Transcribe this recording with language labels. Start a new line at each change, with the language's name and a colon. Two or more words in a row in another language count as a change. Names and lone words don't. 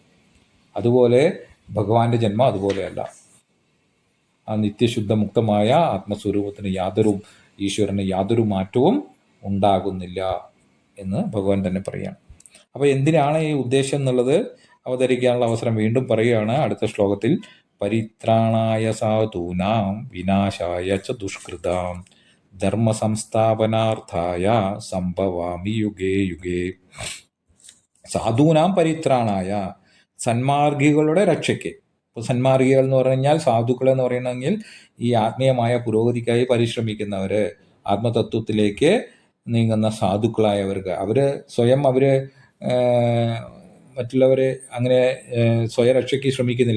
Malayalam: അതുപോലെ ഭഗവാന്റെ ജന്മം അതുപോലെയല്ല. ആ നിത്യശുദ്ധമുക്തമായ ആത്മസ്വരൂപത്തിന് ഈശ്വരന് യാതൊരു മാറ്റവും ഉണ്ടാകുന്നില്ല എന്ന് ഭഗവാൻ തന്നെ പറയുകയാണ്. അപ്പോൾ എന്തിനാണ് ഈ ഉദ്ദേശം എന്നുള്ളത് അവതരിക്കാനുള്ള അവസരം വീണ്ടും പറയുകയാണ് അടുത്ത ശ്ലോകത്തിൽ.
Sanskrit: പരിത്രാണായ സാധൂനാം വിനാശായ ച ദുഷ്കൃതാം ധർമ്മ സംസ്ഥാപനാർത്ഥായ സംഭവാമി യുഗേ യുഗേ. സാധൂനാം പരിത്രാണായ,
Malayalam: സന്മാർഗികളുടെ രക്ഷയ്ക്ക്. ഇപ്പോൾ സന്മാർഗികൾ എന്ന് പറഞ്ഞു കഴിഞ്ഞാൽ, സാധുക്കൾ എന്ന് പറയണമെങ്കിൽ ഈ ആത്മീയമായ പുരോഗതിക്കായി പരിശ്രമിക്കുന്നവർ, ആത്മതത്വത്തിലേക്ക് നീങ്ങുന്ന സാധുക്കളായവർക്ക്. സ്വയം മറ്റുള്ളവരെ അങ്ങനെ സ്വയരക്ഷയ്ക്ക് ശ്രമിക്കുന്നില്ല.